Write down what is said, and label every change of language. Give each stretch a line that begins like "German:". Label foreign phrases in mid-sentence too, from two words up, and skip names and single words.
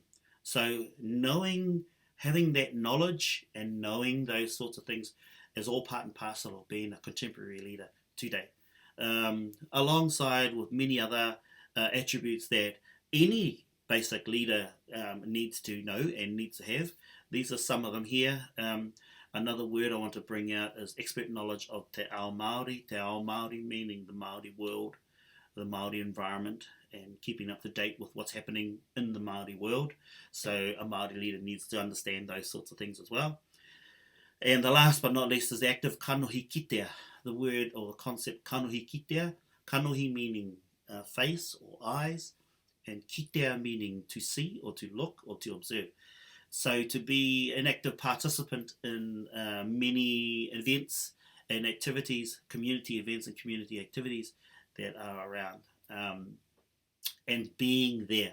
English: So having that knowledge and knowing those sorts of things is all part and parcel of being a contemporary leader today. Alongside with many other attributes that any basic leader needs to know and needs to have. These are some of them here. Another word I want to bring out is expert knowledge of
Māori: te ao Māori. Te ao Māori
English: meaning the Māori world, the Māori environment, and keeping up to date with what's happening in the Māori world. So a Māori leader needs to understand those sorts of things as well. And the last but not least is active
Māori: kanohi kitea.
English: The word or the concept
Māori: kanohi kitea.
English: Kanohi meaning face or eyes, and kitea meaning to see or to look or to observe. So to be an active participant in many events and activities, community events and community activities that are around, and being there.